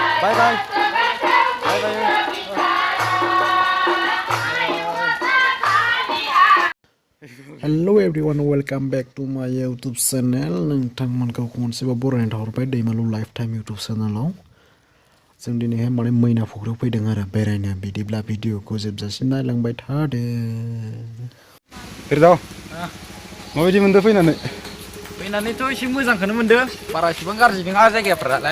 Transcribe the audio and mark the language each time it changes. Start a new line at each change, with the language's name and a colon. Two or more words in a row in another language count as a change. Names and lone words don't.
English: Bye bye. Bye bye. Hello everyone, welcome back to my YouTube channel.
Bodo: Thangdw Mwn खनसेबा बरायना थाहरबाय Daimalu
English: lifetime YouTube channel.
Bodo: जों दिनैहाय माने मैना फुख्रियाव फैदों आरो बेरायनो बिदिब्ला भिडिअखौ जोबजासिम नायलांबाय थादो। Phokriyao माबायदि मोनदो फैनानै? फैनानैथ' एसे मोजांखौनो मोनदो बारा एसेबां गाज्रि नङा जायगाफोरालाय।